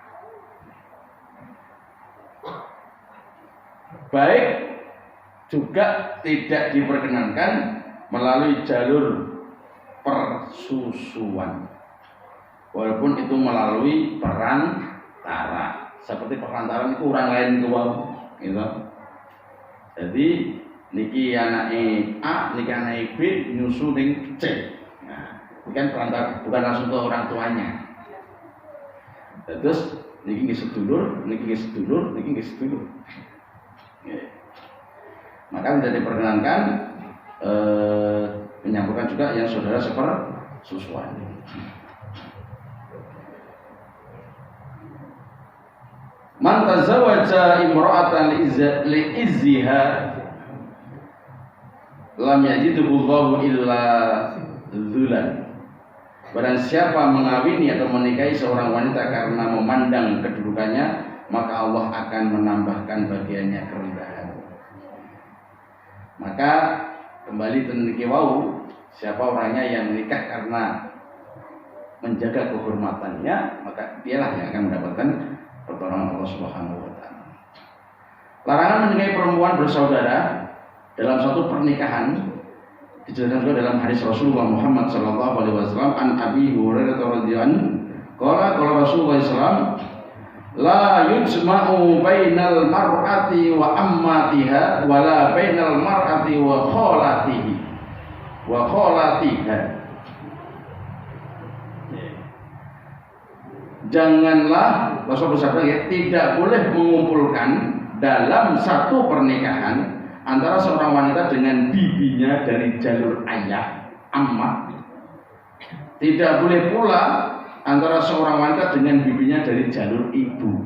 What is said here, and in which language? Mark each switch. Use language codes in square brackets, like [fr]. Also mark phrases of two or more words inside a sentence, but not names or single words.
[id] Baik juga tidak diperkenankan melalui jalur persusuan, walaupun itu melalui perantara. Seperti perantara itu orang lain tua, gitu. [jv] Jadi niki anake A, niki anake B nyusu ning C. [id] Nah, ini kan perantara, bukan langsung ke orang tuanya. [jv] Terus niki nggih sedulur, niki nggih sedulur, niki nggih sedulur. [id] Maka tidak diperkenankan menyambungkan juga yang saudara sepersusuan. [ar] من تزوج امرأة لعزها لم يزده الله إلا ذلا. [id] Barang siapa mengawini atau menikahi seorang wanita karena memandang kedudukannya, maka Allah akan menambahkan bagiannya kerendahan. Maka kembali [jv] teniki wau, [id] siapa orangnya yang menikah karena menjaga kehormatannya, maka dialah yang akan mendapatkan pertolongan Allah [ar] سبحانه وتعالى. [id] Larangan menikahi perempuan bersaudara dalam satu pernikahan dijelaskan juga dalam hadis Rasulullah Muhammad [ar] صلى الله عليه وسلم عن أبي هريرة رضي الله عنه قال رسول الله صلى الله لا يجمع بين المرأة وعمتها ولا بين المرأة وخالتها. [id] Janganlah Rasul bersabda, ya, tidak boleh mengumpulkan dalam satu pernikahan antara seorang wanita dengan bibinya dari jalur ayah, ammah. Tidak boleh pula antara seorang wanita dengan bibinya dari jalur ibu.